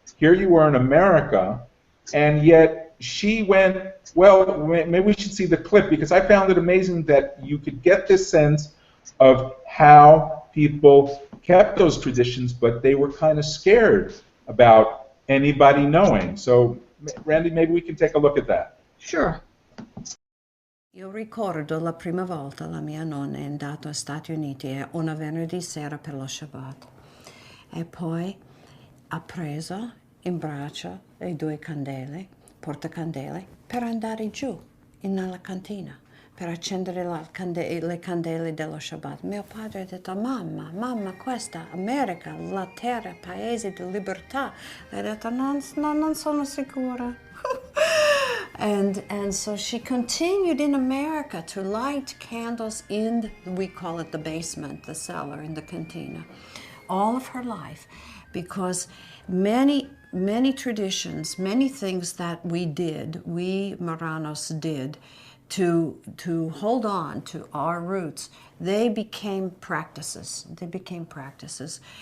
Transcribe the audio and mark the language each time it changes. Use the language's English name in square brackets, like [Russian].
[English] here you were in America, and yet she went, well, maybe we should see the clip, because I found it amazing that you could get this sense of how people kept those traditions, but they were kind of scared about anybody knowing. So, Randi, maybe we can take a look at that. Sure. [Italian] Io ricordo la prima volta la mia nonna è andata agli Stati Uniti una venerdì sera per lo Shabbat e poi ha preso in braccio le due candele, portacandele, per andare giù nella cantina, per accendere le candele dello Shabbat. Mio padre ha detto: mamma, questa America, la terra, paese di libertà. Lei ha detto: non sono sicura. [English] And so she continued in America to light candles in, we call it the basement, the cellar, in the cantina, all of her life, because many traditions, many things that we Marranos did to hold on to our roots, they became practices.